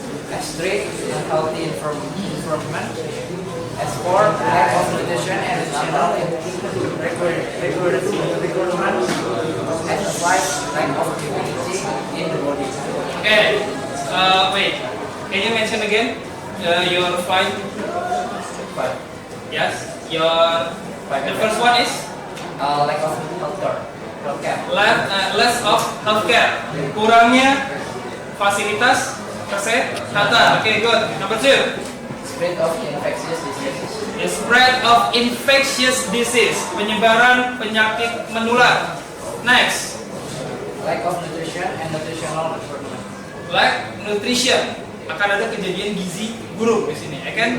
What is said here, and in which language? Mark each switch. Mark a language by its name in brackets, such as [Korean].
[English] As three, unhealthy environment. As four, lack of nutrition and nutritional requirement. As five, lack of immunity in the body. Okay, wait. Can you mention again your five? Yes, your the first one is Lack of healthcare. less of healthcare. [Indonesian] Kurangnya fasilitas kesehatan. [English] Okay, good. Number two. Spread of infectious diseases. The spread of infectious disease, [Indonesian] penyebaran penyakit menular. [English] Next, Lack of nutrition and nutritional requirement. lack nutrition, [Indonesian] akan ada kejadian gizi buruk di sini. Kan?